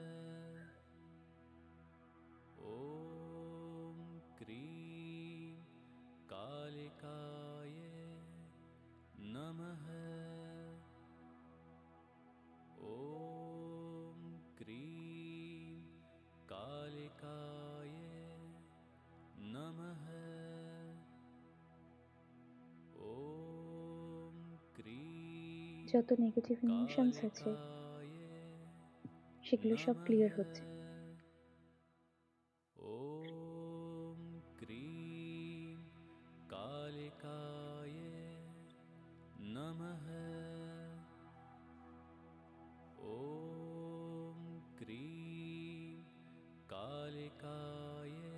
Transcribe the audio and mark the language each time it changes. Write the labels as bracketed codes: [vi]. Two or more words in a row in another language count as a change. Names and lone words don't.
[sa] ॐ क्रीं कालिकाय नमः ॐ क्रीं कालिकाय नमः ॐ क्रीं [bn] যত [en] negative emotions [bn] আছে [sa] कालिकाय [bn] সেগুলো সব ক্লিয়ার হচ্ছে। [sa] ॐ क्रीं कालिकाय नमः ॐ क्रीं कालिकाय